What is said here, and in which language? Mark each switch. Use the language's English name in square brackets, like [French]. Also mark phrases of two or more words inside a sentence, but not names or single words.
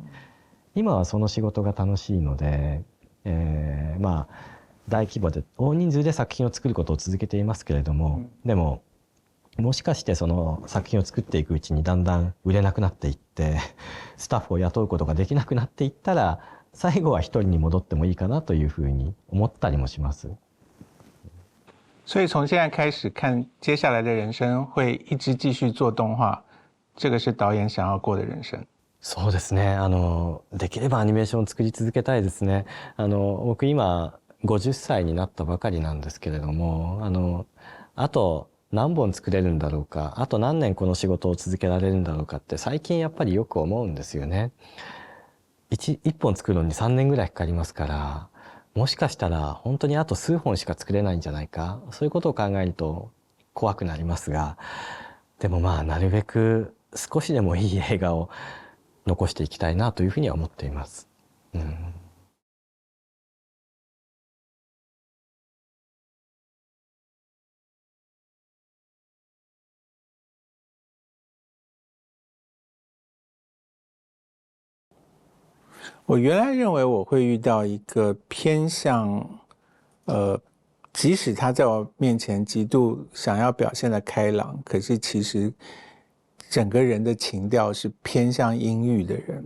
[Japanese] 今はその仕事が楽しいので、大規模で大人数で作品を作ることを続けていますけれども、でももしかしてその作品を作っていくうちにだんだん売れなくなっていってスタッフを雇うことができなくなっていったら、最後は一人に戻ってもいいかなというふうに思ったりもします。 [Chinese] 所以从现在开始看接下来的人生会一直继续做动画，这个是导演想要过的人生。 [Japanese] そうですね。できればアニメーションを作り続けたいですね。僕今50歳になったばかりなんですけれども、あと何本作れるんだろうか、あと何年この仕事を続けられるんだろうかって最近やっぱりよく思うんですよね。1本作るのに3年ぐらいかかりますから、もしかしたら本当にあと数本しか作れないんじゃないか、そういうことを考えると怖くなりますが、でもなるべく少しでもいい映画を残していきたいなというふうには思っています。 [Chinese] 我原来认为我会遇到一个偏向，即使他在我面前极度想要表现的开朗，可是其实整个人的情调是偏向阴郁的人。